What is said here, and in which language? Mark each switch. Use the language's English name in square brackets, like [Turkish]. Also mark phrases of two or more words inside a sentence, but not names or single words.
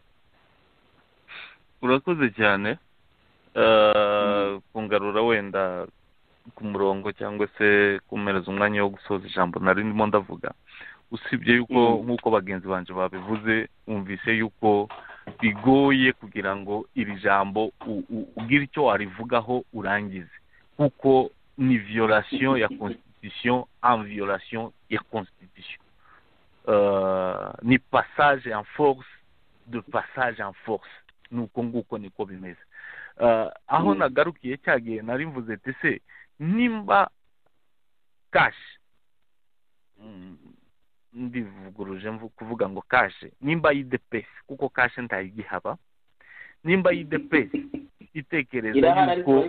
[Kinyarwanda] urakoze cyane kungarura wenda ku murongo cyangwa se kumereza umwanya wo gusoza ijambo nari ndimo ndavuga usibye yuko nk'uko bagenzi banje babivuze umvise yuko bigoye kugira ngo iri jambo ugire icyo warivugaho urangize kuko ni violation ya constitution [French] en violation [Kinyarwanda] ya constitution ni [French] passage en force de passage en force [Kinyarwanda] nuko nguko niko bimeze aho nagarukiye cyagiye nari mvuze tese nimba cash ndivuguruje kuvuga ngo cash nimba IDPS kuko cash ntayigihaba nimba IDPS itekereza yuko